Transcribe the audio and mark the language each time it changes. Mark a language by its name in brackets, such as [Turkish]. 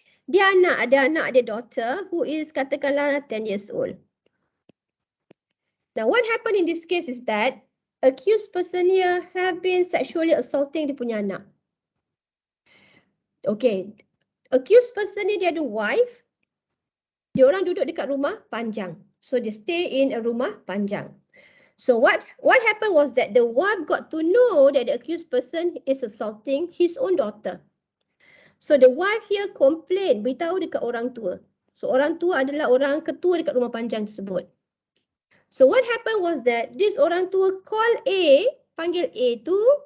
[Malay] Dia ada anak dia [English] daughter who is [Malay] katakanlah [English] 10 years old. Now, what happened in this case is that accused person here have been sexually assaulting [Malay] dia punya anak. [English] Okay. Accused person [Malay] ni dia ada wife. Dia orang duduk dekat rumah panjang. [English] So, they stay in a rumah panjang. So, what happened was that the wife got to know that the accused person is assaulting his own daughter. So, the wife here complain, [Malay] beritahu dekat orang tua. So, orang tua adalah orang ketua dekat rumah panjang tersebut. [English] So, what happened was that this orang tua call A, [Malay] panggil A tu.